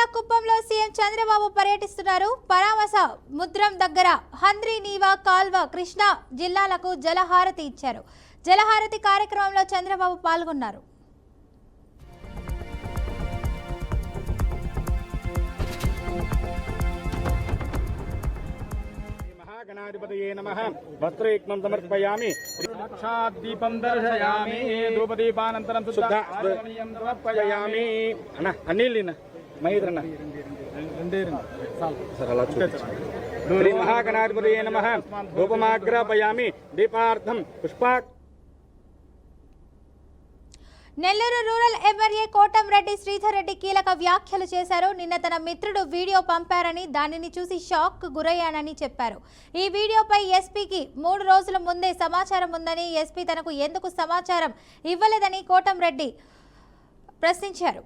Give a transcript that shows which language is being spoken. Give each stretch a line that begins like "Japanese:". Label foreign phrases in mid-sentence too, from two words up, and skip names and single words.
Telugu: కుప్పంలో సీఎం చంద్రబాబు పర్యటిస్తున్నారు. పరామస ముద్రం దగ్గర హంద్రి నీవా కాల్వ కృష్ణా జిల్లాలకు జలహారతి ఇచ్చారు. జలహారతి కార్యక్రమంలో చంద్రబాబు పాల్గొన్నారు.
Sanskrit: गणाधिपतये नमः वस्त्रयुग्मं समर्पयामि साक्षाद्दीपं दर्शयामि धूपदीपानन्तरं शुद्धाचमनीयं समर्पयामि अन्न अनिलिन महेन्द्रन श्री महागणाधिपतये नमः धूपमाग्रापयामि दीपार्थं पुष्पाक्
Telugu: నెల్లూరు రూరల్ ఎమ్మెల్యే కోటంరెడ్డి శ్రీధర్ రెడ్డి కీలక వ్యాఖ్యలు చేశారు. నిన్న తన మిత్రుడు వీడియో పంపారని, దానిని చూసి షాక్ గురయ్యానని చెప్పారు. ఈ వీడియోపై ఎస్పీకి 3 రోజుల ముందే సమాచారం ఉందని, ఎస్పీ తనకు ఎందుకు సమాచారం ఇవ్వలేదని కోటంరెడ్డి ప్రశ్నించారు.